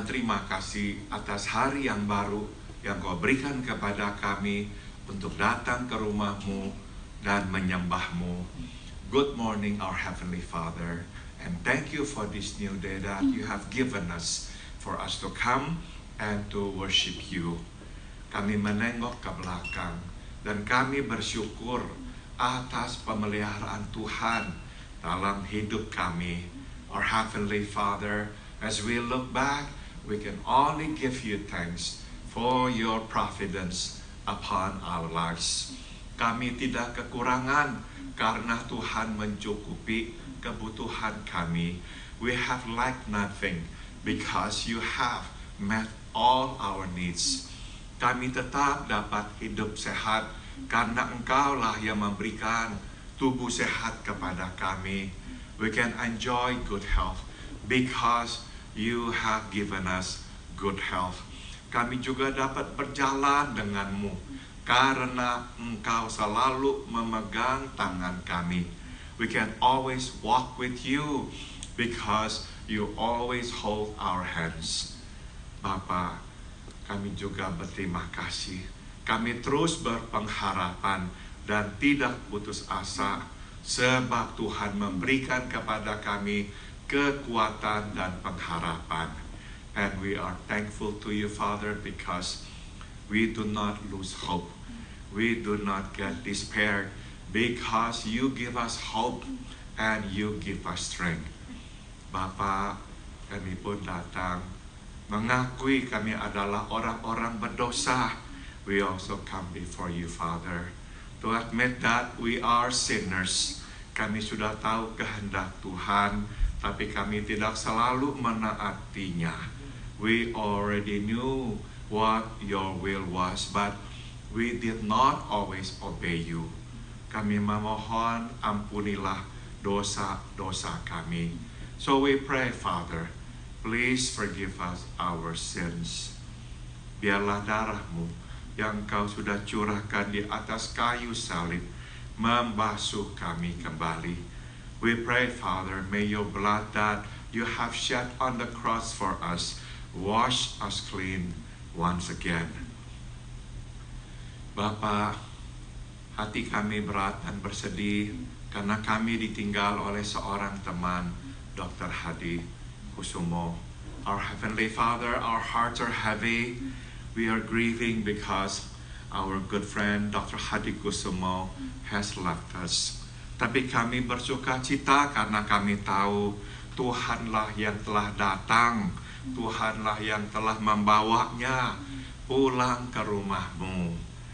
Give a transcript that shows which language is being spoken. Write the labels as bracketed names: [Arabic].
[Indonesian] Atas hari yang baru yang Kau berikan kepada kami untuk datang ke rumah-Mu dan menyembah-Mu. [English] Good morning, our Heavenly Father, and thank You for this new day that You have given us for us to come and to worship You. [Indonesian] Kami menengok ke belakang dan kami bersyukur atas pemeliharaan Tuhan dalam hidup kami. [English] Our Heavenly Father, as we look back, we can only give You thanks for Your providence upon our lives. [Indonesian] Kami tidak kekurangan karena Tuhan mencukupi kebutuhan kami. [English] We have lacked nothing because You have met all our needs. [Indonesian] Kami tetap dapat hidup sehat karena Engkaulah yang memberikan tubuh sehat kepada kami. [English] We can enjoy good health because You have given us good health. [Indonesian] Kami juga dapat berjalan denganmu karena Engkau selalu memegang tangan kami. [English] We can always walk with You because You always hold our hands. [Indonesian] Bapa, kami juga berterima kasih. Kami terus berpengharapan dan tidak putus asa sebab Tuhan memberikan kepada kami kekuatan dan pengharapan. [English] And we are thankful to you, Father, because we do not lose hope. We do not get despaired because you give us hope and you give us strength. [Indonesian] Bapa, kami pun datang mengakui kami adalah orang-orang berdosa. [English] We also come before you, Father, to admit that we are sinners. [Indonesian] Kami sudah tahu kehendak Tuhan, tapi kami tidak selalu menaatinya. [English] We already knew what your will was, but we did not always obey you. [Indonesian] Kami memohon, ampunilah dosa-dosa kami. [English] So we pray, Father, please forgive us our sins. [Indonesian] Biarlah darah-Mu yang Kau sudah curahkan di atas kayu salib membasuh kami kembali. [English] We pray, Father, may your blood that you have shed on the cross for us wash us clean once again. [Indonesian] Bapa, hati kami berat dan bersedih karena kami ditinggal oleh seorang teman, Dr. Hadi Kusumo. [English] Our Heavenly Father, our hearts are heavy. We are grieving because our good friend, Dr. [Indonesian] Hadi Kusumo, [English] has left us. [Indonesian] Tapi kami bersuka cita karena kami tahu Tuhanlah yang telah datang, Tuhanlah yang telah membawanya pulang ke rumah-Mu.